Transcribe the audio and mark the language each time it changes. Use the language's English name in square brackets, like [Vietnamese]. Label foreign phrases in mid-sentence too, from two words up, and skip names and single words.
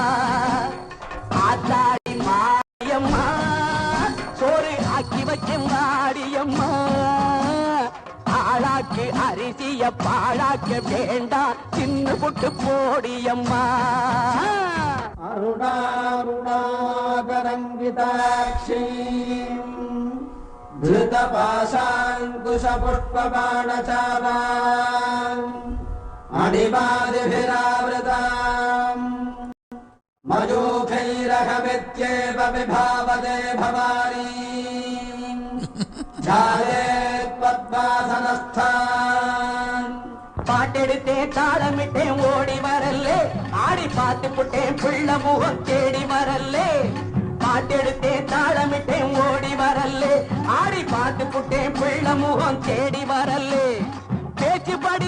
[Tamil] ஆத்தாடி மாரியம்மா சோறு ஆக்கி வச்சம் பாடியம்மா ஆளாக்கு அரிசிய பாழாக்க வேண்டாம் தின்னு புட்டு போடியம்மா [Sanskrit] அருணாருணாகரங்கிதாட்சீம் धृतपाशाङ्कुशपुष्पबाणचापाम् अणिमादिभिरावृताम् मयूखैरहमित्येव विभावते भवानी जायेत्पद्मासनस्थान् [Tamil] பாட்டெடுத்தே தாளமிட்டே ஓடி வரல்லே ஆடி பார்த்து புட்டேன் புள்ள முகம் தேடி வரல்லே பாட்டெடுத்தே தாளமிட்டே ஓடி வரல்லே ஆடி பார்த்து புட்டேன் புள்ள முகம் தேடி வரல்லே பேச்சுப்படி